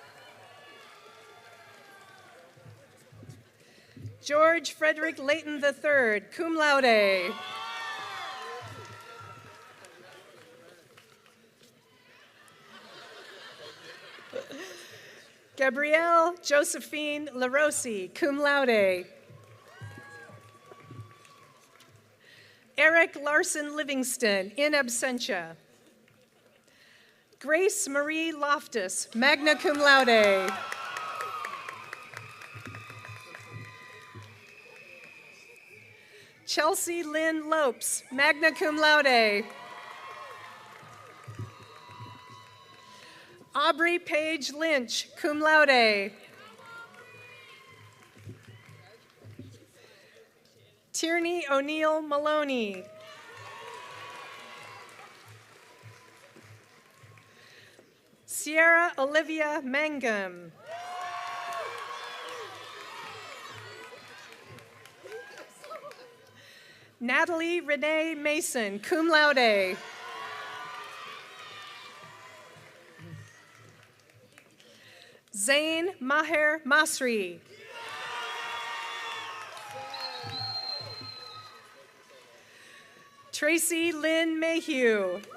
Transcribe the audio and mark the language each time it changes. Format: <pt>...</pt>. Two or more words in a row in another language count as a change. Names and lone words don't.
<en>George Frederick Layton III,</en> <la>cum laude.</la> <en>Gabrielle Josephine LaRossi,</en> <la>cum laude.</la> <en>Eric Larson Livingston,</en> <la>in absentia.</la> <en>Grace Marie Loftus,</en> <la>magna cum laude.</la> <en>Chelsea Lynn Lopes,</en> <la>magna cum laude.</la> <en>Aubrey Paige Lynch,</en> <la>cum laude.</la> <en>Tierney O'Neill Maloney. Sierra Olivia Mangum. Natalie Renee Mason,</en> <la>cum laude.</la> <en>Zain Maher Masri. Tracy Lynn Mayhew.</en>